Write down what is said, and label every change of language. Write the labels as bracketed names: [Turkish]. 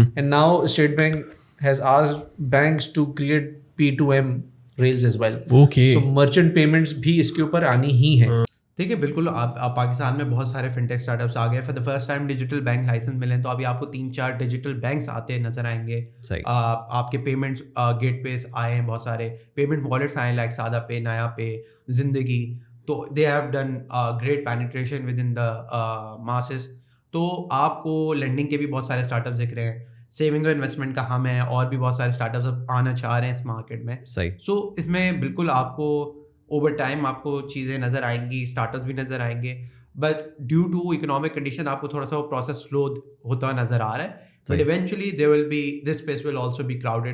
[English] And now State Bank has asked banks to create P2M rails as well. Okay. So merchant payments [Urdu] بھی اس کے اوپر آنی ہی ہیں. دیکھیے بالکل, آپ پاکستان میں بہت سارے فنٹیک اسٹارٹ اپس آ گئے. [English] for the first time [Urdu] digital bank licence ملے, تو ابھی آپ کو 3-4 ڈیجیٹل بینکس آتے نظر آئیں گے. آپ کے پیمنٹس گیٹ ویز آئے ہیں, بہت سارے پیمنٹ والیٹس آئے, لائک سادہ پے, نیا پے, زندگی. تو [English] They have done great penetration within the masses. [Urdu] تو آپ کو لینڈنگ کے بھی بہت سارے اسٹارٹ اپس دکھ رہے ہیں, سیونگ اور انویسٹمنٹ کا ہم ہے, اور بھی بہت سارے اسٹارٹ اپس آنا چاہ رہے ہیں اس مارکیٹ میں. سو اس میں بالکل آپ کو اوور ٹائم آپ کو چیزیں نظر آئیں گی, اسٹارٹ اپس بھی نظر آئیں گے, [English] but due to economic condition [Urdu] آپ کو تھوڑا سا وہ پروسیس سلو ہوتا نظر آ رہا ہے. [English] But eventually there will be this space will also be crowded.